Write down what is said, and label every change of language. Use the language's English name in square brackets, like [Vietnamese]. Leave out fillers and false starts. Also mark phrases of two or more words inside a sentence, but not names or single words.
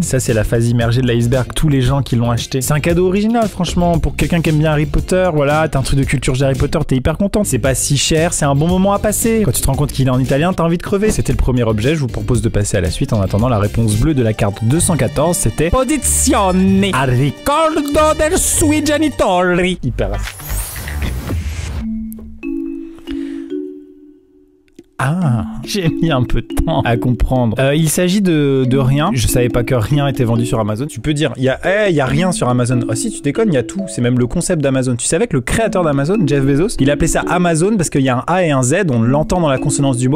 [French] Ça, c'est la phase immergée de l'iceberg. Tous les gens qui l'ont acheté. C'est un cadeau original, franchement. Pour quelqu'un qui aime bien Harry Potter, voilà, t'as un truc de culture Harry Potter, t'es hyper content. C'est pas si cher, c'est un bon moment à passer. Quand tu te rends compte qu'il est en italien, t'as envie de crever. C'était le premier objet. Je vous propose de passer à la suite. En attendant, la réponse bleue de la carte 214, c'était [Italian] Posizione a ricordo del sui genitori. [French] Hyper. Ah, j'ai mis un peu de temps à comprendre. Il s'agit de rien. Je savais pas que rien était vendu sur Amazon. Tu peux dire, il y a rien sur Amazon. Ah si, tu déconnes, il y a tout. C'est même le concept d'Amazon. Tu savais que le créateur d'Amazon, Jeff Bezos, il appelait ça Amazon parce qu'il y a un A et un Z, on l'entend dans la consonance du mot.